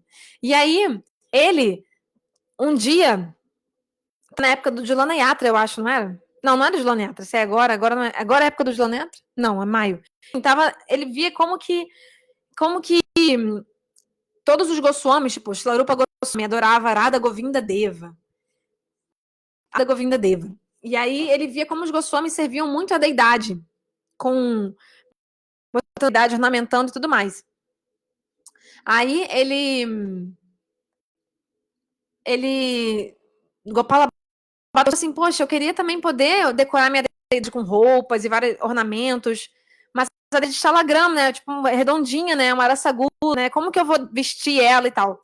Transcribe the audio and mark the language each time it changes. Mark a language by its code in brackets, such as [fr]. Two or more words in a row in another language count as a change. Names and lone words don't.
[pt] E aí, ele, um dia, na época do Julana Yatra, eu acho, não era? Não era do Julana Yatra, se é agora não é. Agora é a época do Julana Yatra? Não, é maio. Ele via como que todos os Goswamis, tipo, Shilarupa Goswami adorava Radha Govinda Deva. Radha Govinda Deva. E aí ele via como os Goswamis serviam muito a deidade, com a deidade ornamentando e tudo mais. Aí Gopala falou assim, poxa, eu queria também poder decorar minha deidade com roupas e vários ornamentos, mas a de Shalagram, né, tipo, redondinha, né, uma araçagu, né, como que eu vou vestir ela e tal?